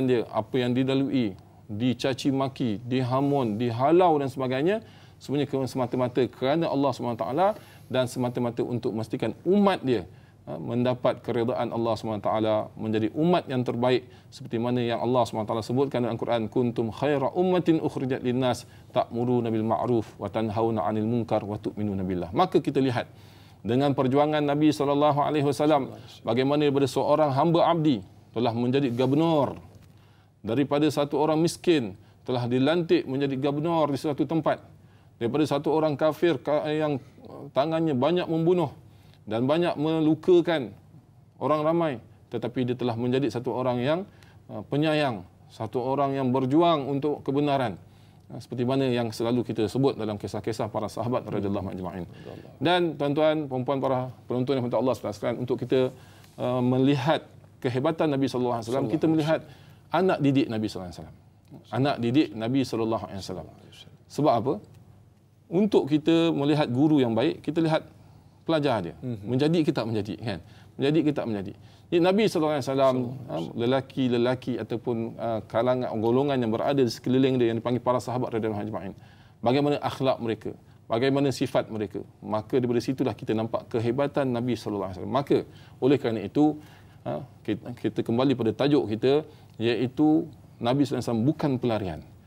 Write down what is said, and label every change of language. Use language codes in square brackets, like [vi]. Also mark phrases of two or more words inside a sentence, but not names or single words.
[ms] dia, apa yang dilalui, dicaci maki, dihamun, dihalau dan sebagainya, sebenarnya semata-mata kerana Allah SWT dan semata-mata untuk memastikan umat dia mendapat keredaan Allah SWT, menjadi umat yang terbaik seperti mana yang Allah SWT sebutkan dalam Al-Quran, [ar] كنتم خير أمة أخرجت للناس تأمرون بالمعروف وتنهون عن المنكر وتؤمنون بالله. [ms] Maka kita lihat dengan perjuangan Nabi SAW bagaimana daripada seorang hamba abdi telah menjadi gubernur, daripada satu orang miskin telah dilantik menjadi gubernur di suatu tempat, daripada satu orang kafir yang tangannya banyak membunuh dan banyak melukakan orang ramai, tetapi dia telah menjadi satu orang yang penyayang, satu orang yang berjuang untuk kebenaran, seperti mana yang selalu kita sebut dalam kisah-kisah para sahabat [ar] رضي الله أجمعين. [ms] Dan tuan-tuan, puan-puan, para penonton yang Allah sekalian, untuk kita melihat kehebatan Nabi [ar] صلى الله عليه وسلم, [ms] kita melihat anak didik Nabi [ar] صلى الله عليه وسلم. [ms] Anak didik Nabi [ar] صلى الله عليه وسلم. [ms] Sebab apa? Untuk kita melihat guru yang baik, kita lihat pelajar dia. Menjadi kita menjadi, kan? Menjadi kita menjadi. Jadi Nabi [ar] صلى الله عليه وسلم, [ms] lelaki-lelaki ataupun kalangan golongan yang berada di sekeliling dia yang dipanggil para sahabat [ar] رضي الله أجمعين, [ms] bagaimana akhlak mereka, bagaimana sifat mereka, maka daripada situlah kita nampak kehebatan Nabi [ar] صلى الله عليه وسلم. [ms] Maka oleh kerana itu kita kembali pada tajuk kita, iaitu Nabi SAW bukan pelarian.